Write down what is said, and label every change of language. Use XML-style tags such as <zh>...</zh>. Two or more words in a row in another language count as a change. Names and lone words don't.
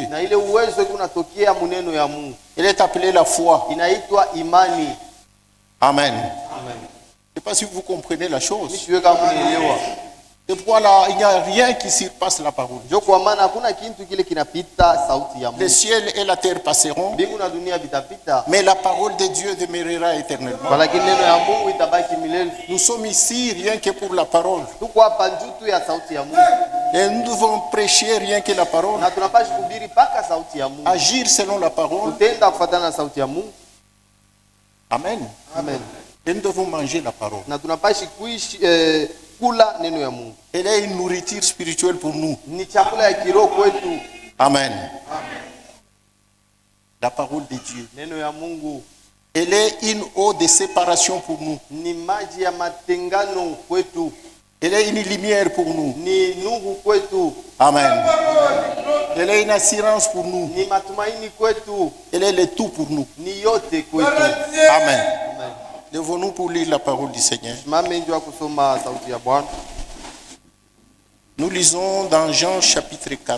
<sw>Na ile uwezo kunatokea muneno ya Mungu.</sw> <fr>Elle est appelée la foi.</fr> <sw>Inaitwa imani. Amen. Amen.</sw> <fr>Je ne sais pas si vous comprenez la chose.</fr> <sw>Misiwe kama mnaelewa.</sw> <fr>Et voilà, il n'y a rien qui surpasse la parole.</fr> <sw>Ndio kwa maana hakuna kitu kile kinapita sauti ya</sw> <fr>Le</fr> <sw>Mungu.</sw> <fr>ciel et la terre passeront,</fr> <sw>Mbingu na dunia vitapita,</sw> <fr>mais la parole de Dieu demeurera éternellement.</fr> <sw>lakini neno ya Mungu itabaki milele.</sw> <fr>Nous sommes ici rien que pour la parole.</fr> <sw>Tuko hapa juu tu ya sauti ya Mungu.</sw> <fr>Et nous devons prêcher rien que la parole.</fr> <sw>Na tunapaswa kuhubiri paka sauti ya Mungu.</sw> <fr>Agir selon la parole.</fr> <sw>Tutenda kufuatana na sauti ya Mungu. Amen. Amen.</sw> <fr>Et nous devons manger la parole.</fr> <sw>Na tunapaswa kuishi kula neno ya Mungu.</sw> <fr>Elle est une nourriture spirituelle pour nous.</fr> <sw>Ni chakula ya kiroho kwetu.</sw> <fr>Amen. La parole de Dieu.</fr> <sw>Neno ya Mungu</sw> <fr>Elle est une eau de séparation pour nous.</fr> <sw>ni maji ya matengano kwetu.</sw> <fr>Elle est une lumière pour nous.</fr> <sw>Ni nuru kwetu. Amen.</sw> <fr>Elle est une assurance pour nous.</fr> <sw>Ni matumaini kwetu.</sw> <fr>Elle est le tout pour nous.</fr> <sw>Ni yote kwetu. Amen. Amen.</sw> <fr>Levons-nous pour lire la parole du Seigneur.</fr> <sw>Simame ndio kusoma sauti ya Bwana.</sw> <fr>Nous lisons dans Jean chapitre 4.</fr>